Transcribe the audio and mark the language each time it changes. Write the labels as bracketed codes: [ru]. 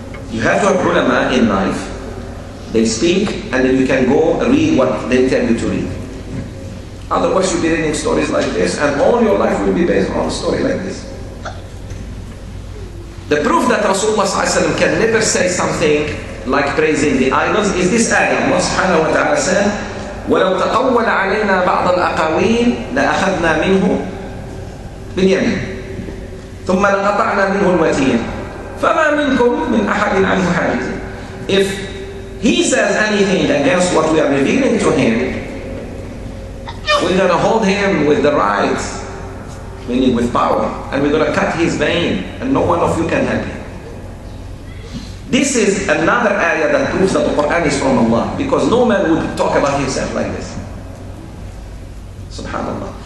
[en] You have to have ulama in life. They speak, and then you can go read what they tell you to read. Otherwise you'll be reading stories like this, and all your life will be based on a story like this. The proof that Rasulullah ﷺ can never say something like praising the idols is this ayah. [ar] Allah subhanahu wa ta'ala said, وَلَوْ تَقَوَّلَ عَلَيْنَا بَعْضَ الْأَقَاوِيلِ لَأَخَذْنَا مِنْهُ بِالْيَمِينِ. ثم لقطعنا منه الوتين فما منكم من أحد عنه حاجز. [en] If he says anything against what we are revealing to him, we're going to hold him with the right, meaning with power, and we're going to cut his vein, and no one of you can help him. This is another area that proves that the Quran is from Allah, because no man would talk about himself like this. Subhanallah.